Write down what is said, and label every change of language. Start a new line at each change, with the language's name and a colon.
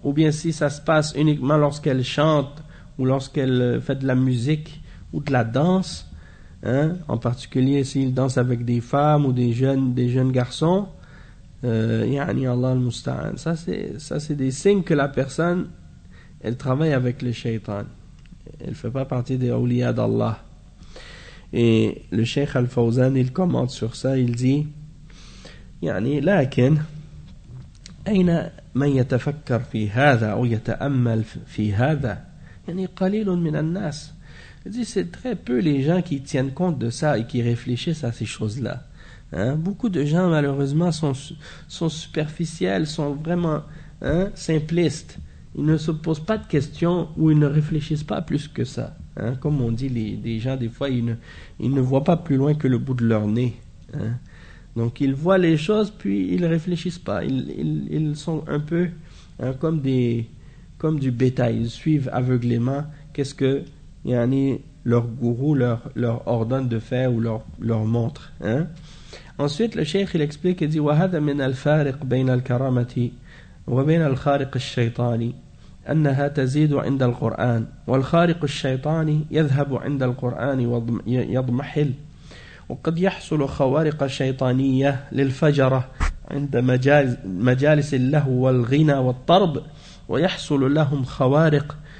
French: Ou bien si ça se passe uniquement lorsqu'elle chante ou lorsqu'elle fait de la musique ou de la danse, hein. En particulier s'il danse avec des femmes ou des jeunes garçons.
Arabic: Yani Allah al-Musta'an.
French: Ça, c'est des signes que la personne, elle travaille avec le shaitan. Elle ne fait pas partie des awliya d'Allah. Et le Cheikh Al-Fawzan, il commente sur ça, il dit
Arabic: يعني, لكن أين من يتفكر في هذا أو يتأمل في هذا يعني قليل من الناس.
French: Il dit, c'est très peu les gens qui tiennent compte de ça et qui réfléchissent à ces choses-là, hein? Beaucoup de gens, malheureusement, sont superficiels, sont vraiment, hein, simplistes. Ils ne se posent pas de questions ou ils ne réfléchissent pas plus que ça. Hein, comme on dit, les gens, des fois, ils ne voient pas plus loin que le bout de leur nez. Hein. Donc, ils voient les choses, puis ils ne réfléchissent pas. Ils sont un peu, hein, comme du bétail. Ils suivent aveuglément qu'est-ce que yani, leur gourou leur ordonne de faire ou leur montre. Hein. Ensuite, le cheikh, il explique et dit
Arabic: « وَهَذَا مِنَ الْفَارِقْ بَيْنَ الْكَرَامَةِ وَبَيْنَ الْخَارِقِ الشَّيْطَانِ » أنها تزيد عند القرآن والخارق الشيطاني يذهب عند القرآن ويضمحل وقد يحصل خوارق شيطانية للفجرة عند مجالس اللهو والغنى والطرب ويحصل لهم خوارق